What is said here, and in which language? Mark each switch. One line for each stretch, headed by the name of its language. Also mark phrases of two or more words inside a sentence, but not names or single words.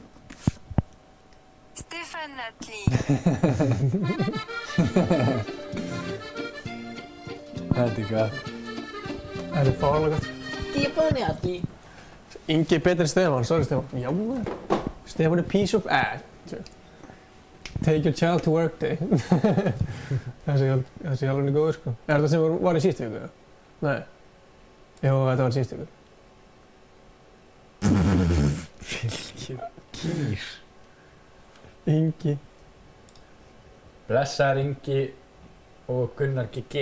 Icelandic: Stefán Atli. Þetta er gott. Þetta er fárlega gott. Stefán Atli. Ingi er betri en Stefán, sorry Stefán. Já, Stefán er
English: piece of ass. Take your child to work day.
Icelandic: þessi alveg er góður, sko. Er þetta sem var í síðustu viku? Nei. Jú, þetta var í síðustu viku. Kýr. Ingi. Blessaður Ingi og Gunnar GG.